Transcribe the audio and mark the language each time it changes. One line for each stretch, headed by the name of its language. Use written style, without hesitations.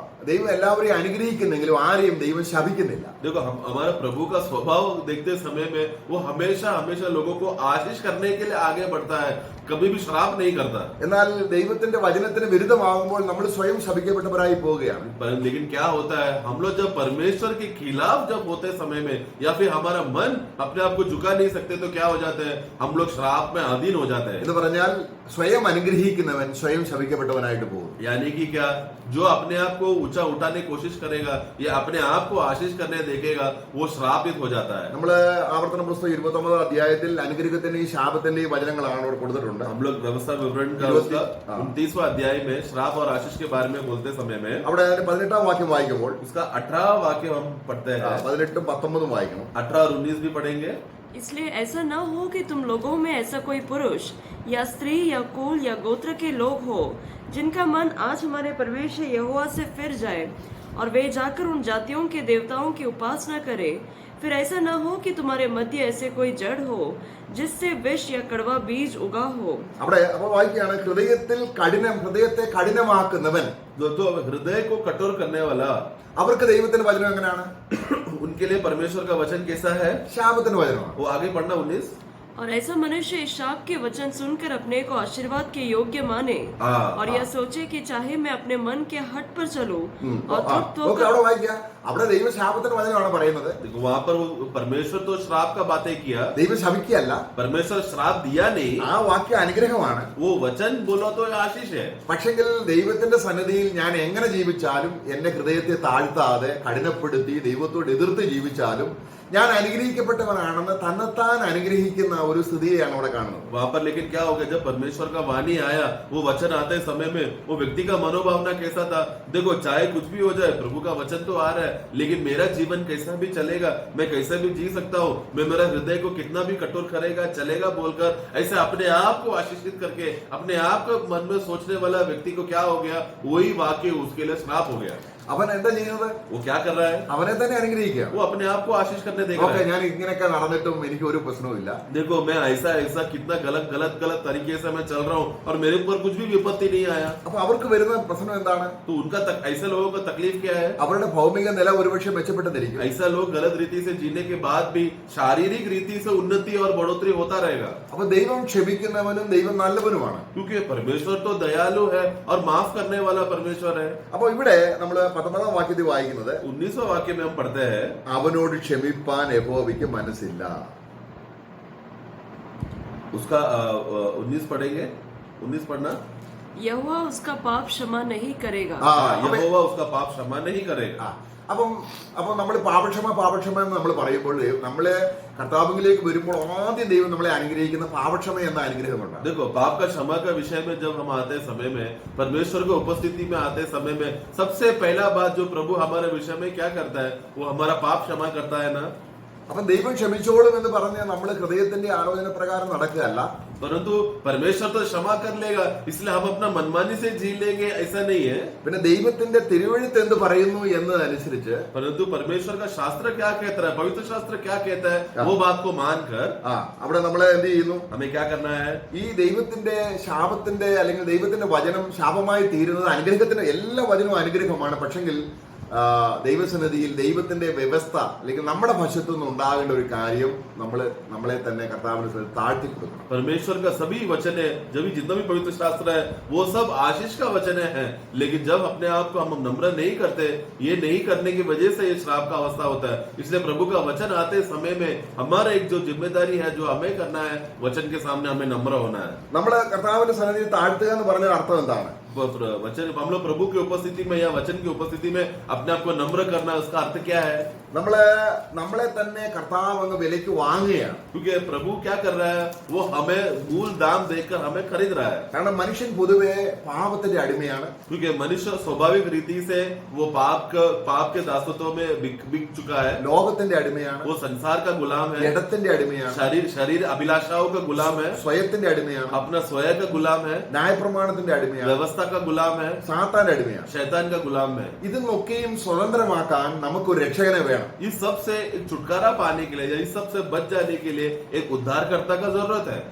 Malayalam: ദൈവം എല്ലാവരെയും അനുഗ്രഹിക്കുന്നെങ്കിലും ആരെയും ദൈവം ശപിക്കുന്നില്ല.
Hindi: देखो हमारा प्रभु का स्वभाव देखते समय में वो हमेशा हमेशा लोगों को आशीष करने के लिए आगे बढ़ता है, कभी भी श्राप नहीं करता.
Malayalam: എന്നാൽ ദൈവത്തിന്റെ വചനത്തിന് വിരുദ്ധമാകുമ്പോൾ നമ്മൾ സ്വയം ശപിക്കപ്പെട്ടവരായി പോവുകയാണ്.
Hindi: लेकिन क्या होता है, हम लोग जब परमेश्वर के खिलाफ जब होते समय में या फिर हमारा मन अपने आप को झुका नहीं सकते तो क्या हो जाते हैं, हम लोग श्राप में अधीन हो जाते हैं.
Malayalam: എന്ന് പറഞ്ഞാൽ സ്വയം അനുഗ്രഹിക്കുന്നവൻ സ്വയം ശപിക്കപ്പെട്ടവനായിട്ട് പോകും.
Hindi: यानी कि क्या, जो अपने आप को ऊंचा उठाने की कोशिश करेगा या अपने आप को आशीष करने देखेगा वो श्रापित हो जाता है.
Malayalam: നമ്മള് ആവർത്തന പുസ്തകം 29 അധ്യായത്തിൽ അനുഗ്രഹത്തിന്റെയും ശാപത്തിന്റെയും വചനങ്ങളാണ് അവിടെ കൊടുത്തിട്ടുണ്ട്.
Hindi: हम लोग व्यवस्था विवरण का 29वां अध्याय में श्राप और आशीष के बारे में बोलते समय में
Malayalam: അവിടെ 18ാം വാക്യം വായിക്കുമ്പോൾ
Hindi: उसका 18वां वाक्य हम पढ़ते हैं.
Malayalam: 18ഉം 19ഉം വായിക്കണം.
Hindi: 18 और 19 भी पढ़ेंगे. इसलिए ऐसा न हो कि तुम लोगों में ऐसा कोई पुरुष या स्त्री या कुल या गोत्र के लोग हो जिनका मन आज हमारे परमेश्वर यहोवा से फिर जाए और वे जाकर उन जातियों के देवताओं की उपासना करे. फिर ऐसा न हो कि तुम्हारे मध्य ऐसे कोई जड़ हो जिससे विष या कड़वा बीज उगा हो.
Malayalam: അവിടെ അപ്പോൾ വായിക്കുകയാണ്, ഹൃദയത്തെ കഠിനമാക്കുന്നവൻ,
Hindi: तो हृदय को कठोर करने वाला,
Malayalam: അവർക്ക് ദൈവത്തിന്റെ വചനം എങ്ങനെയാണ്?
Hindi: उनके लिए परमेश्वर का वचन कैसा है,
Malayalam: ശാപത്തിന്റെ വചനമാണ്.
Hindi: वो आगे पढ़ना 19. और ऐसा मनुष्य इस शाप के वचन सुनकर अपने को आशीर्वाद के योग्य माने और यह सोचे कि चाहे मैं अपने मन के हट पर चलूं और तृप्त
Malayalam: ഓക്കെ, അവിടെ വായിക്കുക. അവിടെ ദൈവം ശാപത്തിന്റെ വചനമാണ് പറയുന്നത്.
Hindi: देखो वहां पर वो परमेश्वर तो श्राप का बातें किया,
Malayalam: ദൈവം ശപിക്കുകയല്ല.
Hindi: परमेश्वर श्राप दिया नहीं,
Malayalam: ആ വാക്യം അനുഗ്രഹമാണ്.
Hindi: वो वचन बोलो तो आशीष है.
Malayalam: പക്ഷെങ്കിൽ ദൈവത്തിന്റെ സന്നിധിയിൽ ഞാൻ എങ്ങനെ ജീവിച്ചാലും എന്റെ ഹൃദയത്തെ താഴ്ത്താതെ കഠിനപ്പെടുത്തി ദൈവത്തോട് എതിർത്ത് ജീവിച്ചാലും ഞാൻ അനുഗ്രഹിക്കപ്പെട്ടവനാണെന്ന് തന്നെത്താൻ അനുഗ്രഹിക്കുന്ന ഒരു സ്ഥിതിയാണ് അവിടെ കാണുന്നത്.
Hindi: वहां पर लेकिन क्या हो गया, जब परमेश्वर का वाणी आया, वो वचन आते समय में वो व्यक्ति का मनोभावना कैसा था, देखो चाहे कुछ भी हो जाए प्रभु का वचन तो आ रहा है, लेकिन मेरा जीवन कैसा भी चलेगा, मैं कैसे भी जी सकता हूँ, मैं मेरा हृदय को कितना भी कठोर करेगा चलेगा बोलकर ऐसे अपने आप को आशीषित करके अपने आप को मन में सोचने वाला व्यक्ति को क्या हो गया, वही वाक्य उसके लिए श्राप हो गया.
Malayalam: അവൻ എന്താ ചെയ്യുന്നത്?
Hindi: वो क्या कर रहा है,
Malayalam: അവനെ തന്നെ അനുഗ്രഹിക്കുക.
Hindi: वो अपने आप को आशीष करने देगा.
Malayalam: ഓക്കെ, ഞാൻ ഇങ്ങനെയൊക്കെ നടന്നിട്ടും എനിക്ക് ഒരു പ്രശ്നവുമില്ല.
Hindi: देखो मैं ऐसा ऐसा कितना गलत गलत गलत तरीके से मैं चल रहा हूँ और मेरे ऊपर कुछ भी विपत्ति नहीं आया.
Malayalam: അപ്പൊ അവർക്ക് വരുന്ന പ്രശ്നം എന്താണ്?
Hindi: तो उनका ऐसे लोगों का तकलीफ क्या है,
Malayalam: അവരുടെ ഭൗമിക നില ഒരുപക്ഷെ മെച്ചപ്പെട്ടെന്നിരിക്കും.
Hindi: ऐसा लोग गलत रीति से जीने के बाद भी शारीरिक रीति से उन्नति और बढ़ोतरी होता रहेगा.
Malayalam: അപ്പൊ ദൈവം ക്ഷമിക്കുന്നവനും ദൈവം നല്ലവനുമാണ്.
Hindi: क्योंकि परमेश्वर तो दयालु है और माफ करने वाला परमेश्वर है.
Malayalam: അപ്പൊ ഇവിടെ നമ്മൾ 19ാം വാക്യത്തിൽ വായിക്കുന്നത്,
Hindi: 19वां वाक्य में हम पढ़ते हैं,
Malayalam: അവനോട് ക്ഷമിപ്പാൻ യഹോവയ്ക്ക് മനസ്സില്ല.
Hindi: उसका 19 पढ़ेंगे. 19 पढ़ना. यहोवा उसका पाप क्षमा नहीं करेगा. यहोवा उसका पाप क्षमा नहीं करेगा.
Malayalam: അപ്പം നമ്മൾ പാപക്ഷമ എന്ന് നമ്മൾ പറയുമ്പോൾ നമ്മള് കർത്താവിലേക്ക് വരുമ്പോൾ ആദ്യം ദൈവം നമ്മളെ അനുഗ്രഹിക്കുന്ന പാപക്ഷമ എന്ന അനുഗ്രഹമുണ്ട്.
Hindi: देखो पाप का क्षमा का विषय में जब हम आते समय में परमेश्वर की उपस्थिति में आते समय में सबसे पहला बात जो प्रभु हमारे विषय में क्या करता है, वो हमारा पाप क्षमा करता है ना.
Malayalam: അപ്പം ദൈവം ക്ഷമിച്ചോളും എന്ന് പറഞ്ഞ് നമ്മൾ ഹൃദയത്തിന്റെ ആലോചന പ്രകാരം നടക്കുകയല്ല.
Hindi: परंतु परमेश्वर तो क्षमा कर लेगा इसलिए हम अपना मनमानी से जी लेंगे, ऐसा नहीं है.
Malayalam: പിന്നെ ദൈവത്തിന്റെ തിരുവെഴുത്ത് എന്ത് പറയുന്നു എന്നതനുസരിച്ച്,
Hindi: परंतु परमेश्वर का शास्त्र क्या कहता है, पवित्र शास्त्र क्या कहता है, वो बात को मानकर
Malayalam: അവിടെ നമ്മൾ എന്ത് ചെയ്യുന്നു?
Hindi: हमें क्या करना है,
Malayalam: ഈ ദൈവത്തിന്റെ ശാപത്തിന്റെ അല്ലെങ്കിൽ ദൈവത്തിന്റെ വചനം ശാപമായി തീരുന്നത് അനുഗ്രഹത്തിന്റെ എല്ലാ വചനവും അനുഗ്രഹമാണ്. പക്ഷെങ്കിൽ ദൈവസന്നിധിയിൽ ദൈവത്തിന്റെ വ്യവസ്ഥ അല്ലെങ്കിൽ നമ്മുടെ വശത്തു നിന്ന് ഉണ്ടാകേണ്ട ഒരു കാര്യം നമ്മളെ തന്നെ കർത്താവിന് താഴ്ത്തി കൊടുക്കണം.
Hindi: परमेश्वर का सभी वचन है, जब भी जितना भी पवित्र शास्त्र है वो सब आशीष का वचन है, लेकिन जब अपने आप को हम नम्र नहीं करते, ये नहीं करने की वजह से ये श्राप का अवस्था होता है. इसलिए प्रभु का वचन आते समय में हमारा एक जो जिम्मेदारी है, जो हमें करना है, वचन के सामने हमें नम्र होना है.
Malayalam: നമ്മുടെ കർത്താവിന്റെ സന്നിധിയിൽ താഴ്ത്തുക എന്ന് പറഞ്ഞ അർത്ഥം എന്താണ്?
Hindi: वचन हम लोग प्रभु की उपस्थिति में या वचन की उपस्थिति में अपने आप को नम्र करना, उसका अर्थ क्या है?
Malayalam: നമ്മളെ തന്നെ കർത്താവ് അങ്ങ് വിലയ്ക്ക് വാങ്ങുകയാണ്.
Hindi: क्योंकि प्रभु क्या कर रहा है, वो हमें मूल दाम देकर हमें खरीद रहा है.
Malayalam: കാരണം മനുഷ്യൻ പൊതുവെ പാപത്തിന്റെ അടിമയാണ്.
Hindi: क्योंकि मनुष्य स्वाभाविक रीति से वो पाप के दासत्व में बिक चुका है.
Malayalam: ലോകത്തിന്റെ അടിമയാണ്.
Hindi: वो संसार का गुलाम है.
Malayalam: ജഡത്തിന്റെ അടിമയാണ്.
Hindi: शरीर अभिलाषाओं का गुलाम है.
Malayalam: സ്വയത്തിന്റെ അടിമയാണ്.
Hindi: अपना स्वयं का गुलाम है.
Malayalam: ന്യായപ്രമാണത്തിന്റെ അടിമയാണ്.
Hindi: व्यवस्था का गुलाम है.
Malayalam: സാത്താന്റെ അടിമയാണ്.
Hindi: शैतान का गुलाम है.
Malayalam: ഇതൊക്കെയും സ്വതന്ത്രമാക്കാൻ നമുക്കൊരു രക്ഷകനെ വേണം.
Hindi: इस सब से एक छुटकारा पाने के लिए या इस सब से बच जाने के लिए एक उद्धारकर्ता का जरूरत है.